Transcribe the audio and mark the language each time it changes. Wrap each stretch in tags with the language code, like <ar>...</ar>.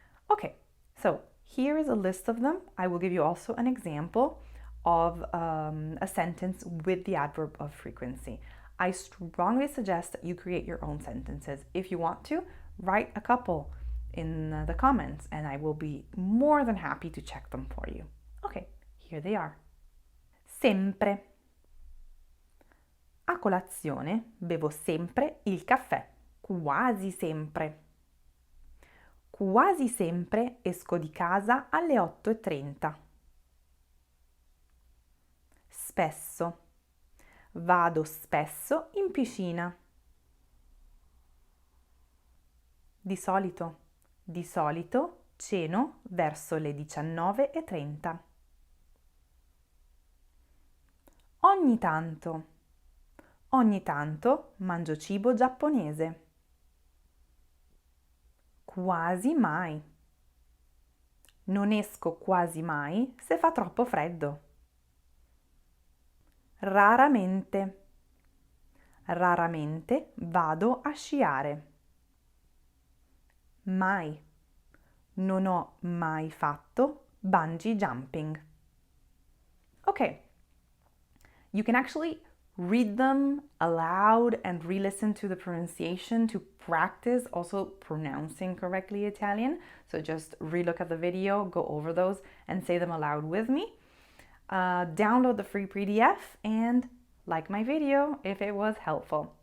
<en>Okay, so here is a list of them. I will give you also an example of a sentence with the adverb of frequency. I strongly suggest that you create your own sentences. If you want to, write a couple in the comments and I will be more than happy to check them for you. Okay, here they are. Sempre.</en> <it>A colazione bevo sempre il caffè, quasi sempre. Quasi sempre esco di casa alle 8:30. Spesso. Vado spesso in piscina. Di solito. Di solito ceno verso le 19:30. Ogni tanto. Ogni tanto mangio cibo giapponese. Quasi mai. Non esco quasi mai se fa troppo freddo. Raramente. Raramente vado a sciare. Mai. Non ho mai fatto bungee jumping.</it> <en>Okay. You can actually read them aloud and re-listen to the pronunciation to practice also pronouncing correctly Italian. So just re-look at the video, go over those, and say them aloud with me. Download the free PDF and like my video if it was helpful.</en>